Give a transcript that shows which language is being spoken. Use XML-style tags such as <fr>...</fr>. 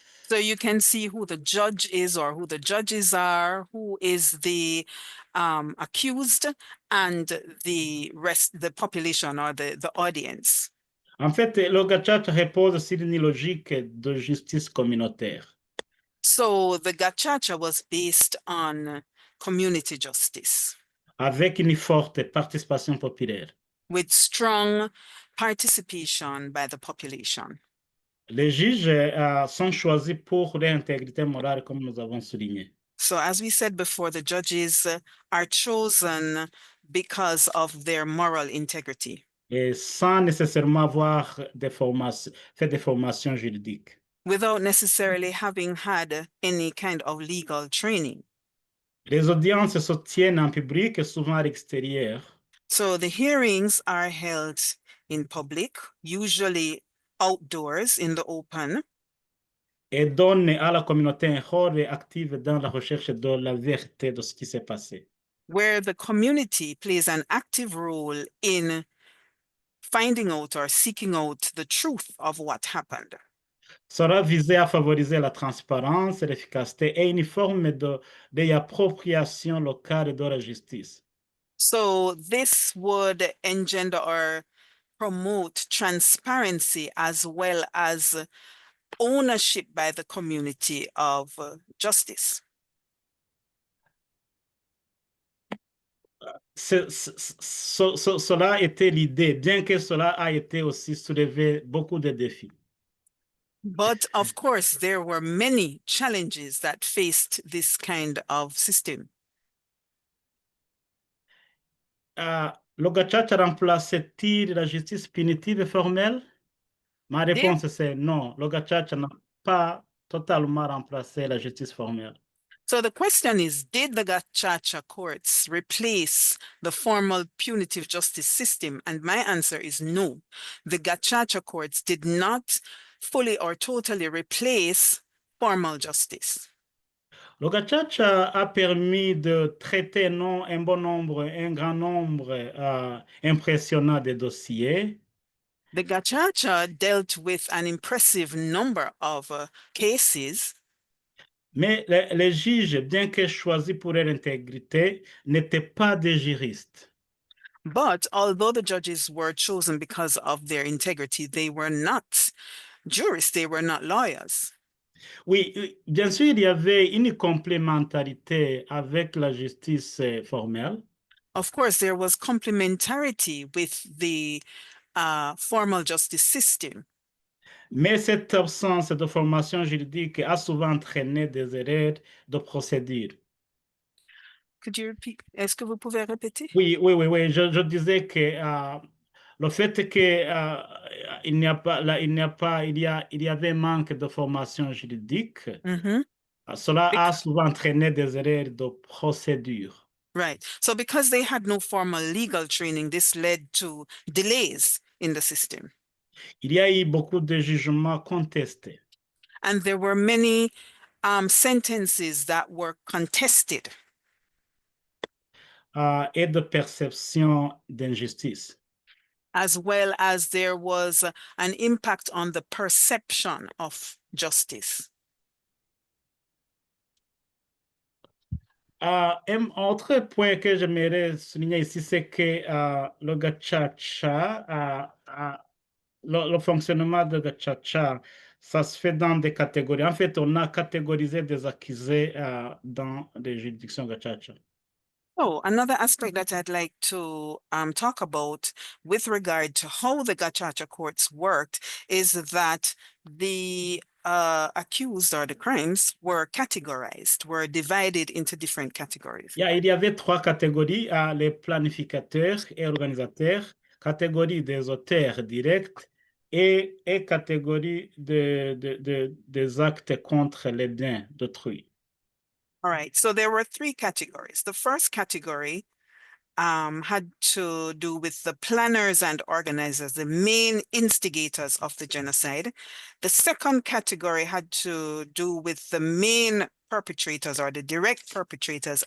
<en>So you can see who the judge is or who the judges are, who is the accused, and the population or the audience.</en> <fr>En fait, le Gacaca repose sur une logique de justice communautaire.</fr> <en>So the Gacaca was based on community justice,</en> <fr>avec une forte participation populaire.</fr> <en>with strong participation by the population.</en> <fr>Les juges sont choisis pour leur intégrité morale, comme nous avons souligné.</fr> <en>So as we said before, the judges are chosen because of their moral integrity,</en> <fr>Et sans nécessairement avoir fait des formations juridiques.</fr> <en>without necessarily having had any kind of legal training.</en> <fr>Les audiences se tiennent en public et souvent à l'extérieur.</fr> <en>So the hearings are held in public, usually outdoors in the open,</en> <fr>Et donnent à la communauté un rôle actif dans la recherche de la vérité de ce qui s'est passé.</fr> <en>where the community plays an active role in finding out or seeking out the truth of what happened.</en> <fr>Sera visé à favoriser la transparence, l'efficacité et une forme d'appropriation locale de la justice.</fr> <en>So this would engender or promote transparency as well as ownership by the community of justice.</en> <fr>Cela était l'idée, bien que cela a été aussi soulevé beaucoup de défis.</fr> <en>But of course, there were many challenges that faced this kind of system.</en> <fr>Le Gacaca remplaçait-il la justice punitive formelle? Ma réponse c'est non. Le Gacaca n'a pas totalement remplacé la justice formelle.</fr> <en>So the question is, did the Gacaca courts replace the formal punitive justice system? And my answer is no. The Gacaca courts did not fully or totally replace formal justice.</en> <fr>Le Gacaca a permis de traiter un grand nombre impressionnant de dossiers.</fr> <en>The Gacaca dealt with an impressive number of cases.</en> <fr>Mais les juges, bien que choisis pour leur intégrité, n'étaient pas des juristes.</fr> <en>But although the judges were chosen because of their integrity, they were not jurists, they were not lawyers.</en> <fr>Oui, bien sûr, il y avait une complémentarité avec la justice formelle.</fr> <en>Of course, there was complementarity with the formal justice system.</en> <fr>Mais cette absence de formation juridique a souvent entraîné des erreurs de procédure.</fr> <en>Could you repeat?</en> <fr>Est-ce que vous pouvez répéter? Oui. Je disais que le fait que il y avait un manque de formation juridique, Mhm. cela a Bec- souvent entraîné des erreurs de procédure.</fr> <en>Right. So because they had no formal legal training, this led to delays in the system.</en> <fr>Il y a eu beaucoup de jugements contestés</fr> <en>And there were many sentences that were contested.</en> <fr>Et de perception d'injustice.</fr> <en>As well as there was an impact on the perception of justice.</en> <fr>Un autre point que j'aimerais souligner ici, c'est que le gachacha, le fonctionnement de gachacha, ça se fait dans des catégories. En fait, on a catégorisé des accusés dans les juridictions gachacha.</fr> <en>Oh, another aspect that I'd like to talk about with regard to how the gachacha courts worked is that the accused or the crimes were categorized, were divided into different categories.</en> <fr>Il y avait trois catégories, les planificateurs et organisateurs, catégorie des auteurs directs et catégorie des actes contre les biens d'autrui.</fr> <en>All right, so there were three categories. The first category had to do with the planners and organizers, the main instigators of the genocide. The second category had to do with the main perpetrators or the direct perpetrators.</en>